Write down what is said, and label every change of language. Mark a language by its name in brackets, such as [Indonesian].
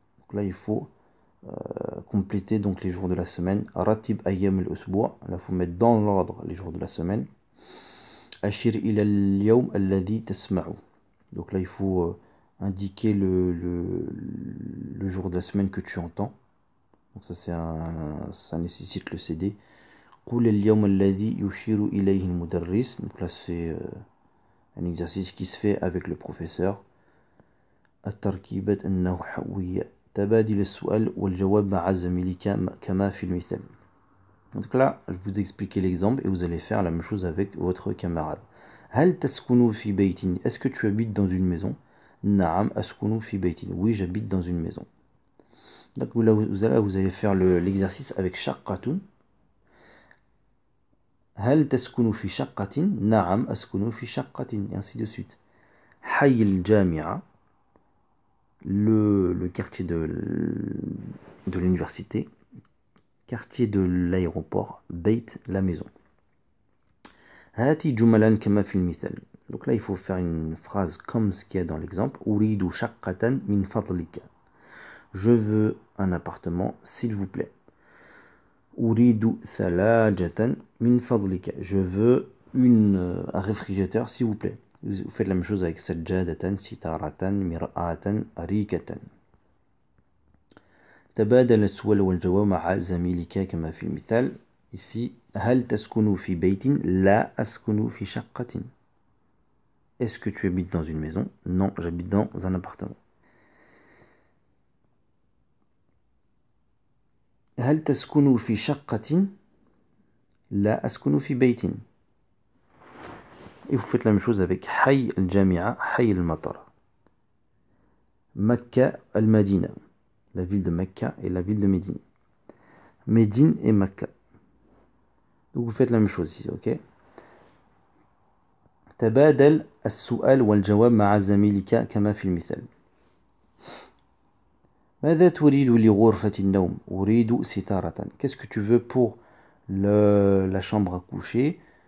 [French] Donc là, il faut compléter donc les jours de la semaine. [Arabic] Ratib ayyam al-usbu'a. [French] Là, il faut mettre dans l'ordre les jours de la semaine. [Arabic] Ashir ila al-yawm alladhi tasma'u. [French] Donc là, il faut indiquer le jour de la semaine que tu entends. Donc ça nécessite le CD. [Arabic] قول اليوم الذي يشير إليه المدرس. [French] Donc là c'est un exercice qui se fait avec le professeur. [Arabic] التركيبات النحوية تبادل السؤال والجواب مع زميلك كما في المثال. [French] Donc là je vous explique l'exemple et vous allez faire la même chose avec votre camarade. [Arabic] هل تسكن في بيت. [French] Est-ce que tu habites dans une maison? [Arabic] نعم أسكن في بيت. [French] Oui, j'habite dans une maison. Donc vous allez faire l'exercice avec shaqqatun. [Arabic] هل تسكن في شقة؟ نعم أسكن في شقة. [French] Et ainsi de suite. [Arabic] حي الجامعة, [French] le quartier de l'université. Quartier de l'aéroport. [Arabic] بيت, [French] la maison. [Arabic] هاتي جملا كما في المثال. [French] Donc là il faut faire une phrase comme ce qu'il y a dans l'exemple. [Arabic] أريد شقة من فضلك. [French] Je veux un appartement, s'il vous plaît. [Arabic] أريد ثلاجة من فضلك. [French] Je veux un réfrigérateur, s'il vous plaît. Vous faites la même chose avec [Arabic] سجادة, ستارة, مرآة, أريكة. تبادل السؤال والجواب مع زميلك كما في المثال. Ici, هل تسكن في بيت؟ لا أسكن في شقة. [French] Est-ce que tu habites dans une maison? Non, j'habite dans un appartement. [Arabic] هل تسكن في شقة؟ لا أسكن في بيت. [French] Et vous faites la même chose avec [Arabic] حي الجامعة, حي المطر. Mecca al-Madina. [French] La ville de Mecca et la ville de Médine. Médine et Mecca. Donc vous faites la même chose ici, ok? [Arabic] تبادل السؤال والجواب مع زميلك كما في المثال. ماذا تريد لغرفة النوم؟ أريد ستارة. [French] Qu'est-ce que tu veux pour la chambre à coucher?